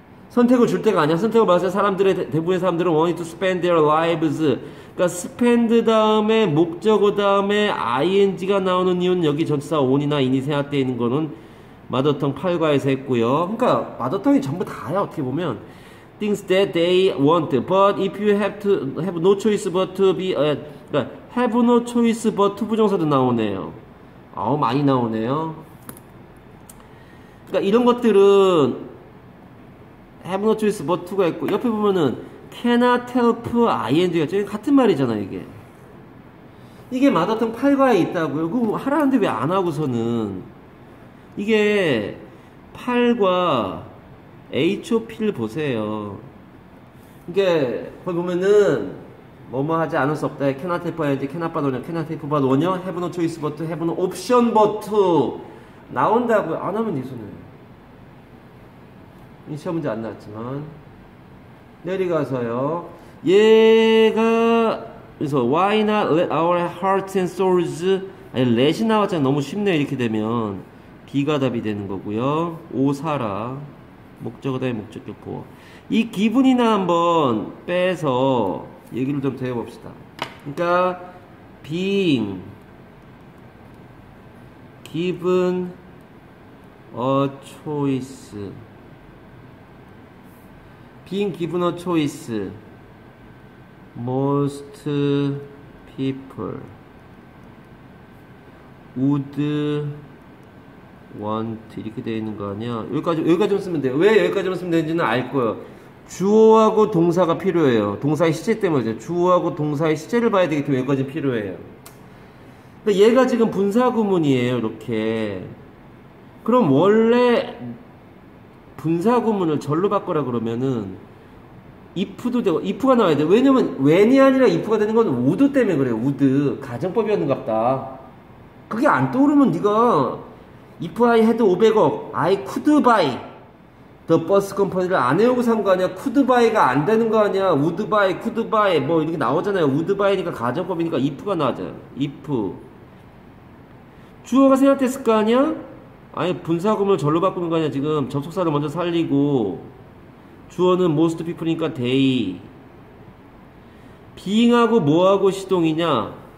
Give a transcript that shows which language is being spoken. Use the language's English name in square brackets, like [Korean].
[Korean] 선택을 줄 때가 아니야. 선택을 받았을 때 사람들의 대부분의 사람들은 [English] want to spend their lives. [Korean] 그러니까 spend 다음에 목적어 다음에 ing가 나오는 이유는 여기 전치사 on이나 in이 생략되어 있는 거는 마더텅 8과에서 했고요. 그러니까 마더텅이 전부 다야. 어떻게 보면 [English] things that they want. But if you have no choice but to be [Korean] 그러니까 [English] have no choice but to [Korean] 부정사도 나오네요. 아우 많이 나오네요. 그러니까 이런 것들은 [English] have no choice but to [Korean] 가 있고 옆에 보면은 [English] cannot help ing [Korean] 가 있죠. 같은 말이잖아 이게. 이게 마더텅 8과에 있다고요. 그거 하라는데 왜 안 하고서는. 이게 8과 HOP를 보세요. 이게 거기 보면은 뭐뭐 하지 않을 수 없다. [English] cannot help ing, cannot but 원형, cannot help but 원형, have no choice but, have no option but [Korean] 나온다고요. 안 하면 이 손해요. 시험 문제 안 나왔지만 내려가서요. 얘가 그래서 [English] why not let our hearts and souls [Korean] 아니 let이 나왔잖아. 너무 쉽네. 이렇게 되면 B가 답이 되는 거고요. 오사라 목적어 다음에 목적격 보어. 이 기분이나 한번 빼서 얘기를 좀 더 해봅시다. 그러니까 [English] being given a choice being given a choice most people would want [Korean] 이렇게 되어 있는 거 아니야. 여기까지만 쓰면 돼요. 왜 여기까지만 쓰면 되는지는 알 거예요. 주어하고 동사가 필요해요. 동사의 시제 때문에 주어하고 동사의 시제를 봐야 되기 때문에 여기까지 필요해요. 근데 얘가 지금 분사구문이에요. 이렇게. 그럼 원래 분사구문을 절로 바꿔라 그러면은 if도 되고 if가 나와야 돼. 왜냐면 when이 아니라 if가 되는 건 would 때문에 그래요. would 가정법이었는갑다. 그게 안 떠오르면 네가 [English] if I had 500억 I could buy the bus company [Korean] 를 안 해오고 산 거 아니야. could buy가 안 되는 거 아니야. would buy, could buy 뭐 이렇게 나오잖아요. would buy니까 가정법이니까 if가 나와잖아요. if 주어가 생략됐을 거 아니야. 아니 분사구문을 절로 바꾸는 거 아니야. 지금 접속사를 먼저 살리고 주어는 most people이니까 they being하고 뭐하고 시동이냐.